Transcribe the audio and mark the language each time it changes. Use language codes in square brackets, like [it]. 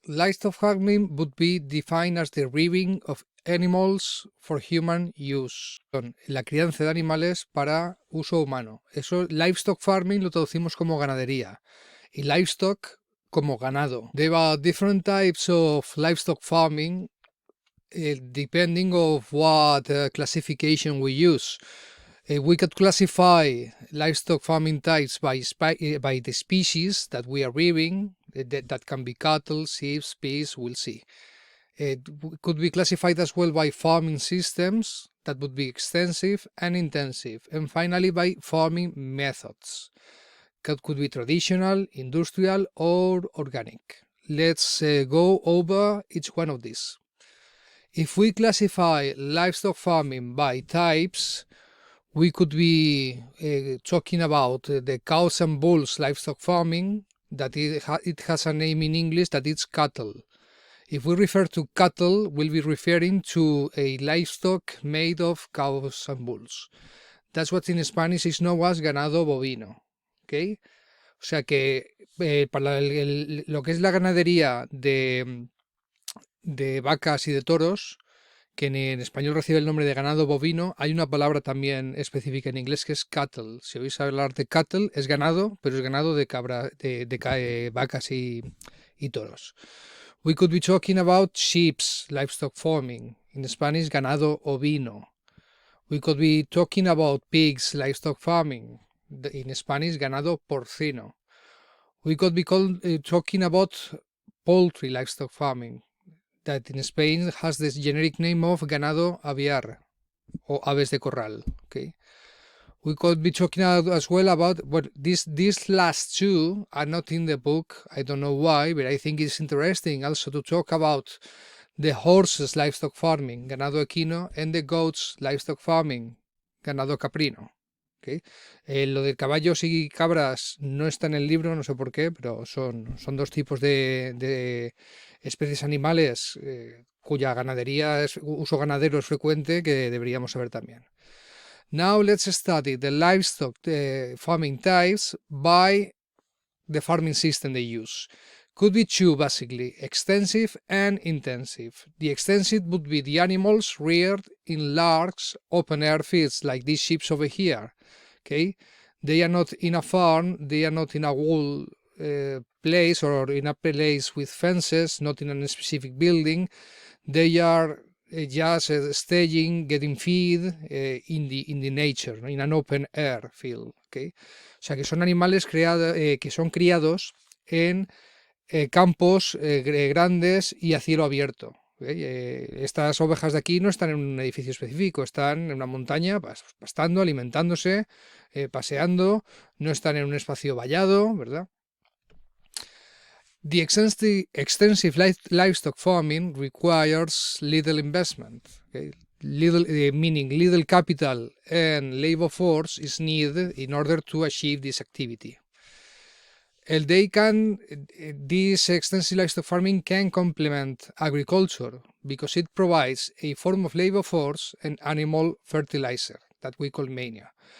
[en] Livestock farming would be defined as the rearing of animals for human use. [es] La crianza de animales para uso humano. Eso, [en] livestock farming [es] lo traducimos como ganadería y livestock como ganado. [en] There are different types of livestock farming depending of what classification we use. We could classify livestock farming types by the species that we are rearing. That can be cattle, sheep, pigs, we'll see. It could be classified as well by farming systems, that would be extensive and intensive, and finally by farming methods. That could be traditional, industrial, or organic. Let's go over each one of these. If we classify livestock farming by types, we could be talking about the cows and bulls livestock farming, that it has a name in English that it's cattle. If we refer to cattle, we'll be referring to a livestock made of cows and bulls. That's what in Spanish is known as [es] ganado bovino. [en] ¿Okay? [es] O sea que para lo que es la ganadería de vacas y de toros, que en español recibe el nombre de ganado bovino, hay una palabra también específica en inglés que es cattle. Si oís hablar de cattle, es ganado, pero es ganado de vacas y toros. [en] We could be talking about sheep's livestock farming. In Spanish, [es] ganado ovino. [en] We could be talking about pigs livestock farming. In Spanish, [es] ganado porcino. [en] We could be talking about poultry livestock farming, that in Spain has the generic name of [es] ganado aviar, o aves de corral. [en] Okay. We could be talking as well about these last two are not in the book. I don't know why, but I think it's interesting also to talk about the horses livestock farming, [es] ganado equino, [en] and the goats livestock farming, [es] ganado caprino. [en] Okay. [es] Lo de caballos y cabras no está en el libro, no sé por qué, pero son dos tipos de especies animales cuya ganadería uso ganadero es frecuente, que deberíamos saber también. [en] Now let's study the livestock farming types by the farming system they use. Could be two, basically, extensive and intensive. The extensive would be the animals reared in large open-air fields, like these sheep over here. Okay, they are not in a farm, they are not in a wall place or in a place with fences, not in a specific building. They are just staging, getting feed in the nature, ¿no? In an open air field. [es] Okay, o sea que son animales que son criados en campos grandes y a cielo abierto. Estas ovejas de aquí no están en un edificio específico, están en una montaña pastando, alimentándose, paseando, no están en un espacio vallado, ¿verdad? [en] The extensive livestock farming requires little investment. Okay? Meaning little capital and labor force is needed in order to achieve this activity. This extensive livestock farming can complement agriculture because it provides a form of labor force and animal fertilizer that we call mania.